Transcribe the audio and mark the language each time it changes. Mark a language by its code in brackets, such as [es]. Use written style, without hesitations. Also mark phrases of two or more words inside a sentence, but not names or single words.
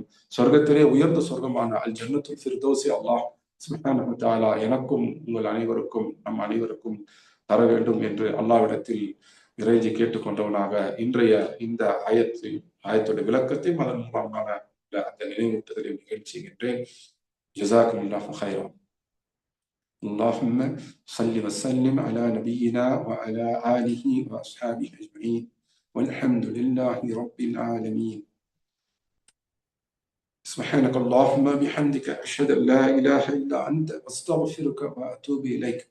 [ta] சொர்க்கத்திலே உயர்ந்த சொர்க்கமான அல் ஜன்னத்துல் ஃபிர்தௌஸை அல்லாஹ் [ar] سبحانه وتعالى [ta] எனக்கும் உங்கள் அனைவருக்கும் நம் அனைவருக்கும் தர வேண்டும் என்று அல்லாஹ்விடத்தில் இறைஞ்சி கேட்டுக்கொண்டவனாக இன்றைய இந்த ஆயத்துடைய விளக்கத்தையும் அதன் மூலமான அந்த நினைவூட்டுதலை நிகழ்ச்சிகின்றேன். [ar] جزاكم الله خيرا. اللهم صل وسلم على نبينا وعلى آله وأصحابه أجمعين والحمد لله رب العالمين. سبحانك اللهم بحمدك أشهد أن لا إله إلا أنت أستغفرك وأتوب إليك.